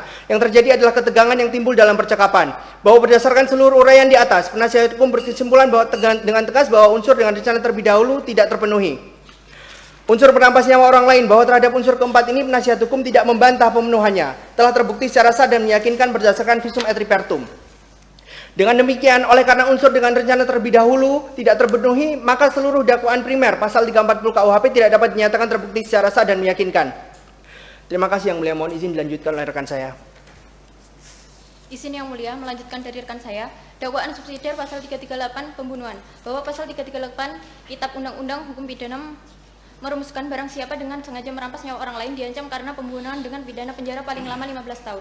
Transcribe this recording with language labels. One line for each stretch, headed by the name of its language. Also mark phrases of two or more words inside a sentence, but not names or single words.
Indonesian: Yang terjadi adalah ketegangan yang timbul dalam percakapan. Bahwa berdasarkan seluruh uraian di atas, penasihat hukum berkesimpulan bahwa dengan tegas bahwa unsur dengan rencana terlebih dahulu tidak terpenuhi. Unsur merampas nyawa orang lain, bahwa terhadap unsur keempat ini penasihat hukum tidak membantah pemenuhannya, telah terbukti secara sah dan meyakinkan berdasarkan
Latin: visum et repertum.
Indonesian: Dengan demikian, oleh karena unsur dengan rencana terlebih dahulu tidak terpenuhi, maka seluruh dakwaan primer pasal 340 KUHP tidak dapat dinyatakan terbukti secara sah dan meyakinkan. Terima kasih Yang Mulia, mohon izin dilanjutkan oleh rekan saya. Izin Yang Mulia, melanjutkan dari rekan saya, dakwaan subsidiar pasal 338 pembunuhan, bahwa pasal 338 Kitab Undang-Undang Hukum Pidana merumuskan barang siapa dengan sengaja merampas nyawa orang lain diancam karena pembunuhan dengan pidana penjara paling lama 15 tahun.